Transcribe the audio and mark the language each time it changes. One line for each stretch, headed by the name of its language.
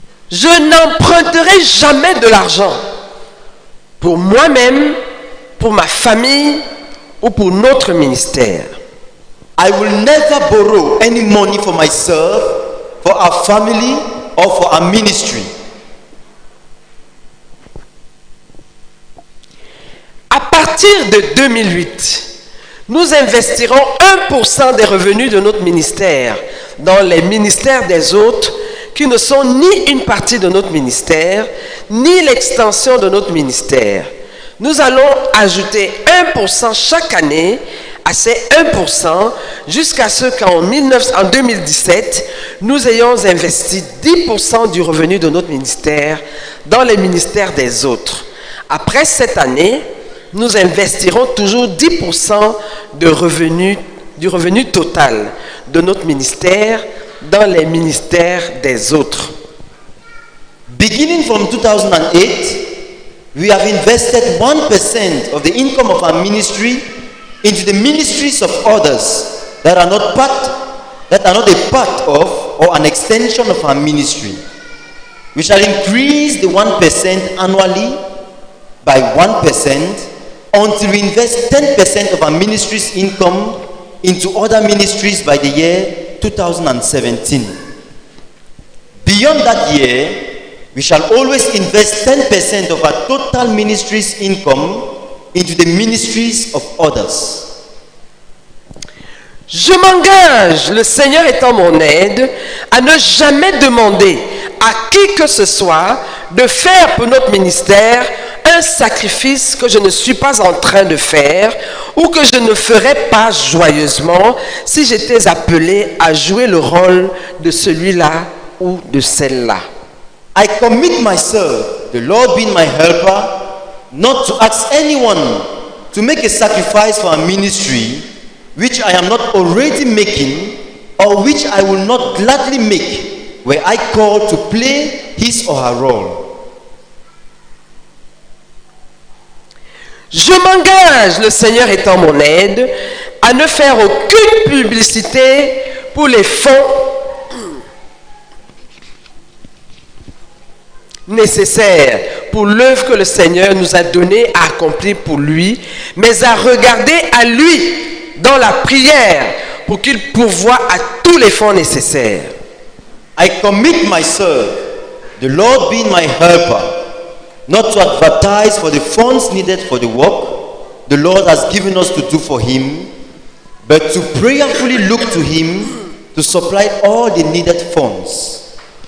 French: Je n'emprunterai jamais de l'argent pour moi-même, pour ma famille ou pour notre ministère.
English: I will never borrow any money for myself, for our family, or for our ministry.
French: À partir de 2008, nous investirons 1% des revenus de notre ministère dans les ministères des autres qui ne sont ni une partie de notre ministère, ni l'extension de notre ministère. Nous allons ajouter 1% chaque année à ces 1% jusqu'à ce qu'en 2017, nous ayons investi 10% du revenu de notre ministère dans les ministères des autres. Après cette année, nous investirons toujours 10% du revenu total de notre ministère dans les ministères des autres.
English: Beginning from 2008, we have invested 1% of the income of our ministry into the ministries of others that are not a part of or an extension of our ministry. We shall increase the 1% annually by 1% until we invest 10% of our ministry's income into other ministries by the year 2017. Beyond that year, we shall always invest 10% of our total ministry's income into the ministries of others.
French: Je m'engage, le Seigneur étant mon aide, à ne jamais demander à qui que ce soit de faire pour notre ministère un sacrifice que je ne suis pas en train de faire ou que je ne ferais pas joyeusement si j'étais appelé à jouer le rôle de celui-là ou de celle-là.
English: I commit myself, the Lord being my helper, not to ask anyone to make a sacrifice for a ministry which I am not already making or which I will not gladly make were I called to play his or her role.
French: Je m'engage, le Seigneur étant mon aide, à ne faire aucune publicité pour les fonds nécessaires pour l'œuvre que le Seigneur nous a donnée à accomplir pour lui, mais à regarder à lui dans la prière pour qu'il pourvoie à tous les fonds nécessaires.
English: I commit myself, the Lord being my helper, not to advertise for the funds needed for the work the Lord has given us to do for Him, but to prayerfully look to Him to supply all the needed funds.